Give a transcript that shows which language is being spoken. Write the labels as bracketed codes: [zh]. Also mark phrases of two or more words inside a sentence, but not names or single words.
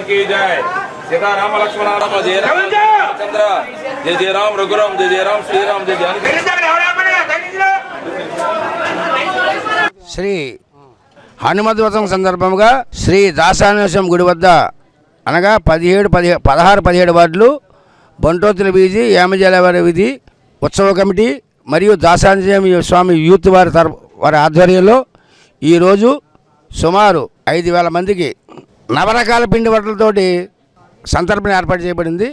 [hi] की जय सीताराम लक्ष्मण जय राम चंद्र जय जय राम रघुराम जय जय राम श्री राम जय जानकी. [te] శ్రీ హనుమద్ వ్రతం సందర్భంగా శ్రీ దాసాంజనేయ గుడి వద్ద అనగా 16, 17 వార్డులు బంట్రోతుల వీధి, యామజలవారి వీధి ఉత్సవ కమిటీ మరియు దాసాంజనేయ స్వామి యూత్ వారి ఆధ్వర్యంలో ఈరోజు సుమారు 5,000 మందికి నవరకాల పిండి వంటలతోటి సంతర్పణ ఏర్పాటు చేయబడింది.